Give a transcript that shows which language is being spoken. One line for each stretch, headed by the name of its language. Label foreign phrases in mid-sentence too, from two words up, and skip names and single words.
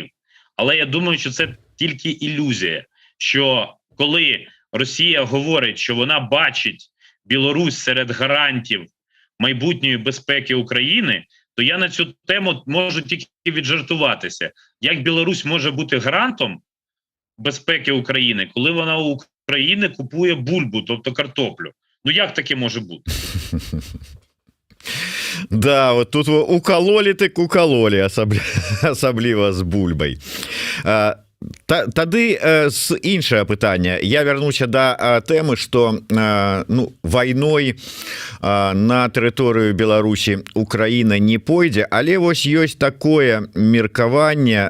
Ukrainian: Але я думаю, що це тільки ілюзія, що коли Росія говорить, що вона бачить Білорусь серед гарантів майбутньої безпеки України, то я на цю тему можу тільки віджартуватися. Як Білорусь може бути гарантом безпеки України, коли вона у України купує бульбу, тобто картоплю? Ну як таке може бути?
Russian: Да, вот тут укололи, так укололи,
Belarusian: асабліва з бульбай. Тады з іншае пытанне. Я вярнуся да тэмы, што вайной на тэрыторыю Беларусі Украіна не пойдзе, але вось ёсць такое меркаванне.